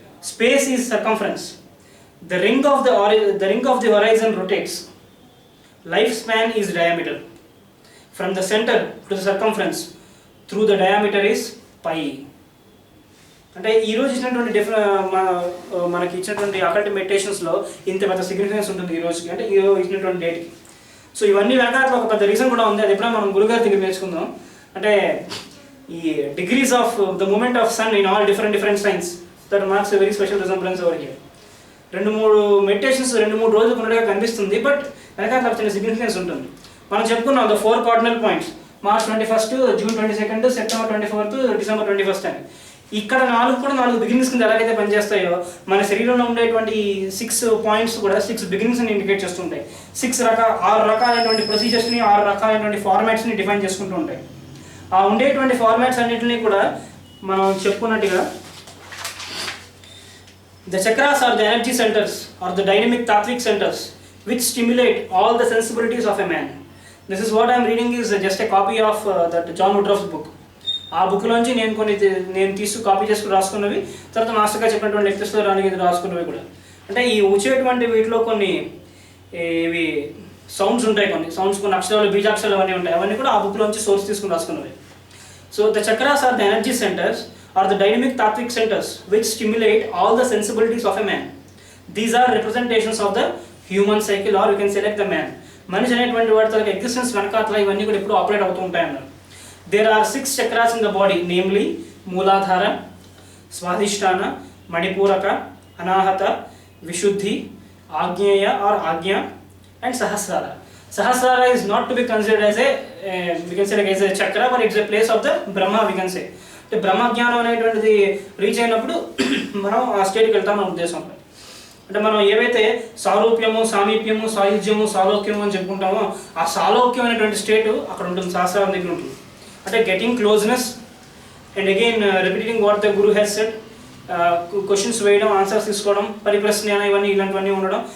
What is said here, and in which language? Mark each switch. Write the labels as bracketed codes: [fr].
[en] Space is circumference. The ring of the horizon rotates. Lifespan is diameter. From the center to the circumference through the diameter is pi. [te] అంటే ఈరోజు ఇచ్చినటువంటి మనకి ఇచ్చినటువంటి occult మెడిటేషన్స్లో ఇంత పెద్ద significance ఉంటుంది ఈ రోజుకి, అంటే ఈ ఇచ్చినటువంటి డేట్కి. సో ఇవన్నీ వెనకాల ఒక పెద్ద రీజన్ కూడా ఉంది, అది ఎప్పుడైనా మనం గురుగారి దగ్గర నేర్చుకుందాం. అంటే ఈ [en] Degrees of the movement of sun in all different signs that marks very special resemblance over here. [te] 2-3 meditations 2-3 రోజులు ఉన్నట్టుగా కనిపిస్తుంది, బట్ వెనకాల చిన్న సిగ్నిఫికెన్స్ ఉంటుంది. మనం చెప్పుకున్నాం [en] the 4 cardinal points, March 21, June 22, September 24, December 21 [te] అని. ఇక్కడ 4 బిగినింగ్స్ కింద ఎలాగైతే పనిచేస్తాయో మన శరీరంలో ఉండేటువంటి 6 పాయింట్స్ కూడా 6 బిగినింగ్స్ని ఇండికేట్ చేస్తుంటాయి. 6 రకాలైనటువంటి ప్రొసీజర్స్ని 6 రకాలైనటువంటి ఫార్మాట్స్ని డిఫైన్ చేసుకుంటూ ఉంటాయి. ఆ ఉండేటువంటి ఫార్మాట్స్ అన్నింటినీ కూడా మనం చెప్పుకున్నట్టుగా [en] the chakras are the energy centers or the dynamic tattvic centers which stimulate all the sensibilities of a man. This is what I am reading is just a copy of that John Woodruff's book. [te] ఆ బుక్లోంచి నేను copy చేసుకుని రాసుకున్నవి, తర్వాత మాస్టర్గా చెప్పినటువంటి లెక్చర్స్లో రాసుకున్నవి కూడా. అంటే ఈ వచ్చేటువంటి వీటిలో కొన్ని ఇవి సౌండ్స్ ఉంటాయి, కొన్ని అక్షరాలు బీజాక్షరాలు అవన్నీ ఉంటాయి, అవన్నీ కూడా ఆ బుక్లోంచి సోర్స్ తీసుకుని రాసుకున్నవి. [en] So the chakras are the energy centers or the dynamic tattvic centers which stimulate all the sensibilities of a man. These are representations of the human cycle, or you can select the man. [te] మనిషి అనేటువంటి వాటి తనకి existence వెనకాతల ఇవన్నీ కూడా ఎప్పుడు operate అవుతూ ఉంటాయి అన్నారు. [en] There are 6 chakras in the body, namely Muladhara, Swadhisthana, Manipura, Anahata, Vishuddhi, Agneya or Ajna, and Sahasrara. Sahasrara is not to be considered as we can say like as a chakra, but it's a place of the Brahma, we can say. [te] అంటే బ్రహ్మజ్ఞానం అనేటువంటిది రీచ్ అయినప్పుడు మనం ఆ స్టేట్కి వెళ్తాం మన ఉద్దేశం. అంటే మనం ఏవైతే సారూప్యము, సామీప్యము, సాయుధ్యము, సాలోక్యము అని చెప్పుకుంటామో ఆ సాలోక్యం అనేటువంటి స్టేట్ అక్కడ ఉంటుంది, శాస్త్రాల దగ్గర ఉంటుంది. అంటే [en] getting closeness and again repeating what the guru has said, [te] questions వేయడం, ఆన్సర్స్ తీసుకోవడం, పరిప్రశ్న ఇవన్నీ ఇలాంటివన్నీ ఉండడం.